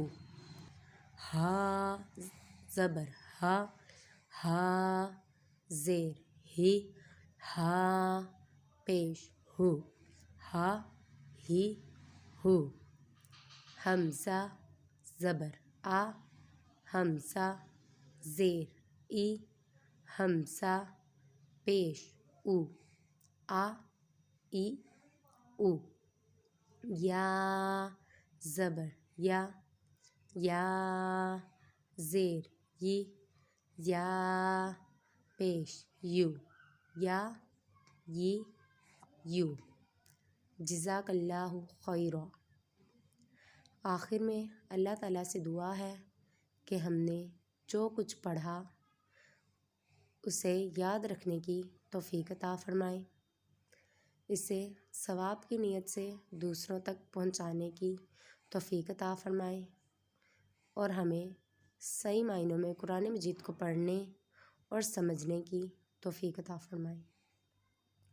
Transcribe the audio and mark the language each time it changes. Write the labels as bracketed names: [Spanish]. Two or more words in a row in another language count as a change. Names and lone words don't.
[Urdu] ہا زبر ہا ہا زیر ہی ہا پیش ہو ہا ہی ہو حمزہ زبر آ حمزہ زیر ای حمزہ پیش او آ ای او یا زبر یا یا زیر ی یا پیش یو یا ی یو [Arabic] جزاک اللہ خیرا۔ [Urdu] آخر میں اللہ تعالیٰ سے دعا ہے کہ ہم نے جو کچھ پڑھا اسے یاد رکھنے کی توفیق عطا فرمائے، اسے ثواب کی نیت سے دوسروں تک پہنچانے کی توفیق عطا فرمائے اور ہمیں صحیح معنوں میں قرآن مجید کو پڑھنے اور سمجھنے کی توفیق عطا فرمائے۔